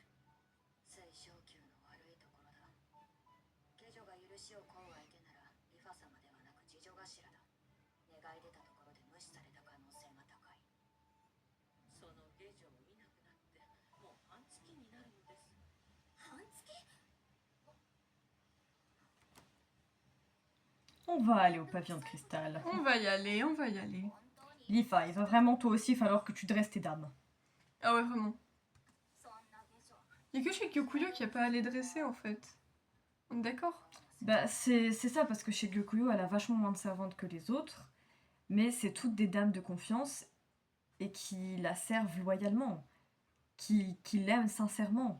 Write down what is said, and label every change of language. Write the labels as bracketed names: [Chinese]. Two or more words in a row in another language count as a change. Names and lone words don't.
[Japanese] 水晶球の悪いところだ下女が許しを請う相手ならリファ様ではなく次女頭だ願い出たところで無視された可能性が高いその下女を見なくなってもう半月になるのです。半月 [French] On va aller au pavillon de cristal. On va y aller, on va y aller. [Japanese] 本当に [French] Lifa, il va vraiment toi aussi falloir que tu dresses tes dames. Ah ouais, vraiment. [Japanese] そんな下女 [French] Il y a que chez Kyokuyo qui a pas à les dresser en fait. On est d'accord? Bah, c'est ça, parce que chez Gyokuyo, elle a vachement moins de servantes que les autres, mais c'est toutes des dames de confiance et qui la servent loyalement, qui l'aiment sincèrement.